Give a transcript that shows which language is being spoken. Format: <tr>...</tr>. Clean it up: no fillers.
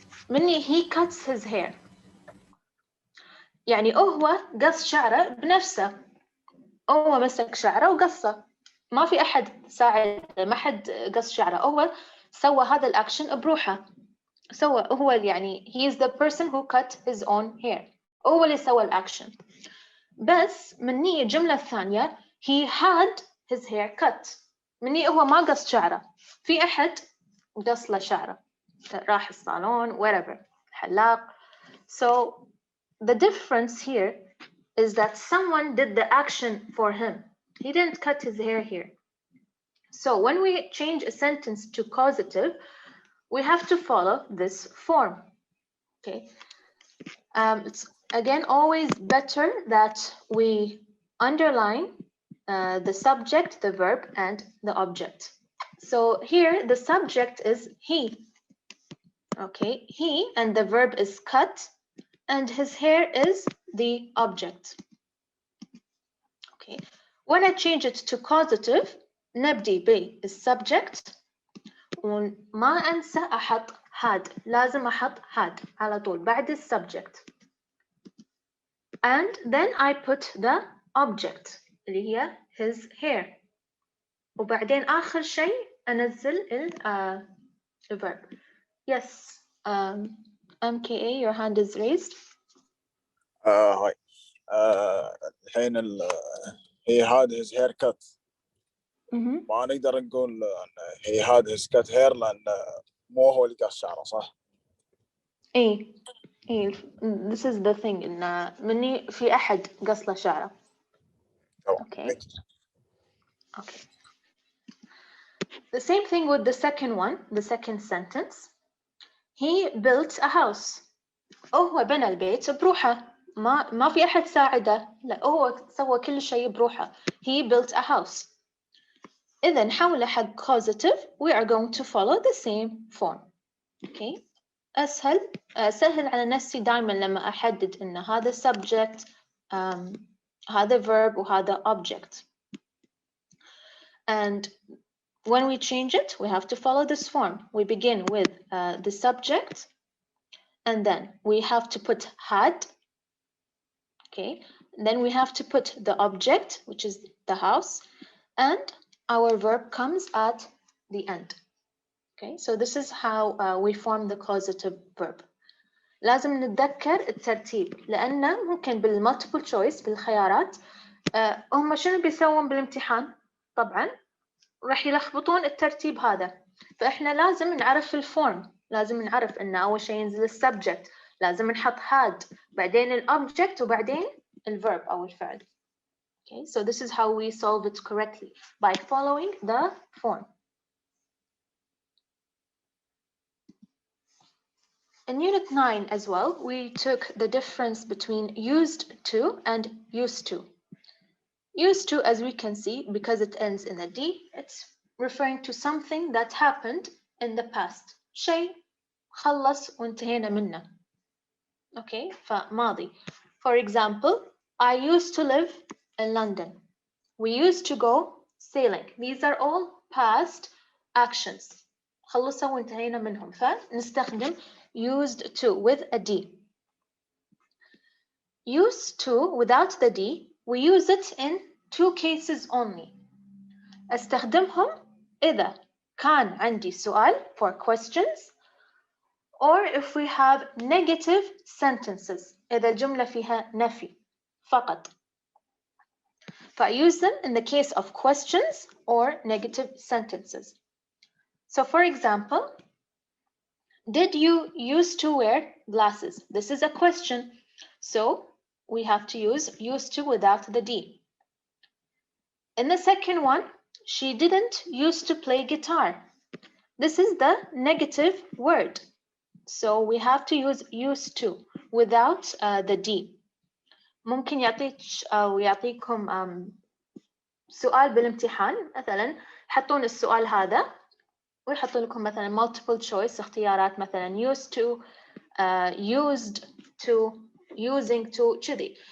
<ar>مني</ar> <en>he cuts his hair</en> <ar>يعني هو قص شعره بنفسه. هو مسك شعره وقصه. ما في أحد ساعد، ما حد قص شعره، هو سوى هذا الأكشن بروحه. هو يعني</ar> <en>he is the person who cut his own hair.</en> <ar>هو اللي سوى الأكشن. بس مني الجملة الثانية</ar> <en>he had his hair cut.</en> <ar>مني هو ما قص شعره، في أحد قص له شعره، راح الصالون whatever حلاق.</ar> <en>So the difference here is that someone did the action for him. He didn't cut his hair here. So when we change a sentence to causative, we have to follow this form. Okay. It's again always better that we underline the subject, the verb, and the object. So here the subject is he. Okay, he, and the verb is cut, and his hair is the object. Okay. When I change it to causative</en> <ar>نبدي بالsubject وما أنسى أحط</ar> <en>had.</en> <ar>لازم أحط had على طول بعد الsubject.</ar> <en>And then I put the object</en> <ar>اللي هي</ar> <en>his hair.</en> <ar>وبعدين آخر شيء أنزل ال verb.</ar> <en>Yes. MKA, your hand is raised.</en> <ar>هاي الحين</ar> <en>he had his haircut.</en> <ar>ما نقدر نقول</ar> <en>he had his cut hair</en> <ar>لأن مو هو اللي قص شعره صح؟ إيه</ar> <en>this is the thing</en> <ar>إن مني في أحد قص له شعره.</ar> <en>Okay. Okay. The same thing with the second one, the second sentence. He built a house.</en> <ar>هو بنى البيت بروحه. ما في أحد ساعده. لا هو سوى كل شيء بروحه.</ar> <en>He built a house.</en> <ar>إذا حول حق</ar> <en>causative, we are going to follow the same form. Okay.</en> <ar>سهل على نفسي دائما لما أحدد إن هذا subject, هذا verb وهذا object.</ar> <en>And when we change it, we have to follow this form. We begin with the subject, and then we have to put had. Okay. Then we have to put the object, which is the house, and our verb comes at the end. Okay. So this is how we form the causative verb.</en> <ar>لازم نتذكر الترتيب لأنه ممكن بالمultiple choice بالخيارات هم شنو بيسوون بالامتحان؟ طبعا راح يلخبطون الترتيب هذا. فإحنا لازم نعرف الفورم. لازم نعرف إن أول شيء ينزل السبجكت. لازم نحط had بعدين الأوبجكت وبعدين الverb أو الفعل.</ar> <en>Okay, so this is how we solve it correctly by following the form. In Unit 9 as well, we took the difference between used to and used to. Used to, as we can see, because it ends in a D, it's referring to something that happened in the past.</en> <ar>شيء خلص وانتهينا منه. Okay, فماضي.</ar> <en>For example, I used to live in London. We used to go sailing. These are all past actions.</en> <ar>خلصوا وانتهينا منهم. فنستخدم</ar> <en>used to with a D. Used to without the D, we use it in two cases only.</en> <ar>استخدمهم إذا كان عندي سؤال</ar> <en>for questions or if we have negative sentences</en> <ar>إذا الجملة فيها نفي فقط.</ar> <en>I use them in the case of questions or negative sentences. So for example, did you used to wear glasses? This is a question. So we have to use used to without the D. In the second one, she didn't used to play guitar. This is the negative word. So we have to use used to without the D.</en> <ar>ممكن يعطيكم سؤال بالامتحان مثلا حطون السؤال هذا ويحطون لكم مثلا multiple choice اختيارات مثلا</ar> <en>used to, used to, using to</en> <ar>كذي.</ar>